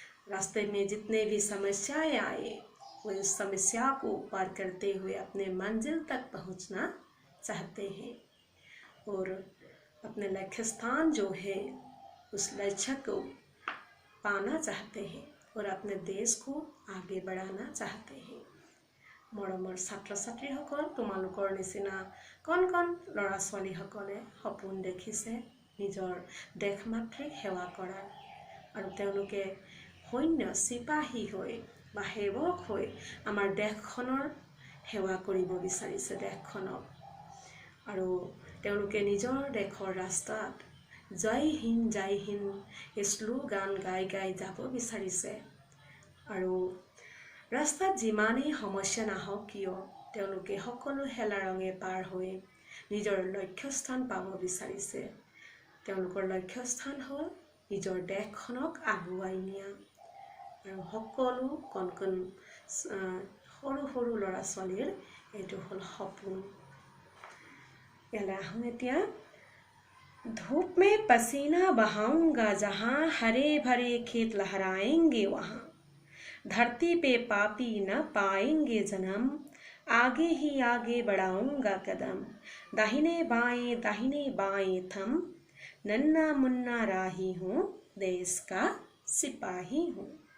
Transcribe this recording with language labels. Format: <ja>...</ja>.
<hi>रास्ते में जितने भी समस्याएं आए, वो उस समस्या को पार करते हुए अपने मंजिल तक पहुंचना चाहते हैं और अपने लक्ष्य स्थान जो है उस लक्ष्य को पाना चाहते हैं और अपने देश को आगे बढ़ाना चाहते हैं।</hi> <as>मरমৰ ছাত্ৰ ছাত্ৰীসকল, তোমালোকৰ নিচিনা কণ কণ ল'ৰা ছোৱালীসকলে সপোন দেখিছে নিজৰ দেশ মাতৃক সেৱা কৰাৰ আৰু তেওঁলোকে সৈন্য চিপাহী হৈ বা সেৱক হৈ আমাৰ দেশখনৰ সেৱা কৰিব বিচাৰিছে দেশখনক আৰু তেওঁলোকে নিজৰ দেশৰ ৰাস্তাত জয় হিন্দ এই শ্লোগান গাই গাই যাব বিচাৰিছে আৰু ৰাস্তাত যিমানেই সমস্যা নাহক কিয় তেওঁলোকে সকলো হেলা ৰঙে পাৰ হৈ নিজৰ লক্ষ্যস্থান পাব বিচাৰিছে। তেওঁলোকৰ লক্ষ্যস্থান হ'ল নিজৰ দেশখনক আগুৱাই নিয়া আৰু সকলো কণ কণ সৰু সৰু ল'ৰা ছোৱালীৰ এইটো হ'ল সপোন। ইয়ালৈ আহোঁ এতিয়া।</as> <hi>धूप में पसीना बहाऊंगा जहाँ, हरे भरे खेत लहराएंगे वहाँ, धरती पे पापी न पाएंगे जन्म, आगे ही आगे बढ़ाऊंगा कदम, दाहिने बाएं थम, नन्ना मुन्ना राही हूँ, देश का सिपाही हूँ।</hi>